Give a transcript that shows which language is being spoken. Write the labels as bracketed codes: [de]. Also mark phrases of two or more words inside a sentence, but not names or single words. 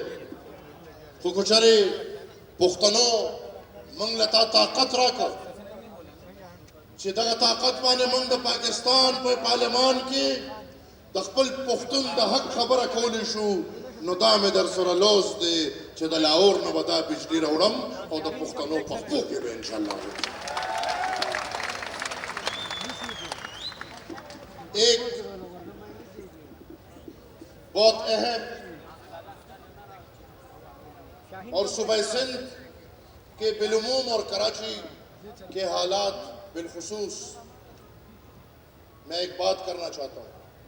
[ps] خو که چېرې پښتنو موږ له تا طاقت راکړ چې دغه طاقت باندې موږ د پاکستان په پارلمان کې د خپل پښتون د حق خبره کولی شو، نو دا مې در سره لوز دی چې د لاهور نه به دا بجلي راوړم او د پښتنو پښتو کې به انشاءالله [ur] ایک بہت اہم اور صوبہ سندھ کے بالعموم اور کراچی کے حالات بالخصوص میں ایک بات کرنا چاہتا ہوں.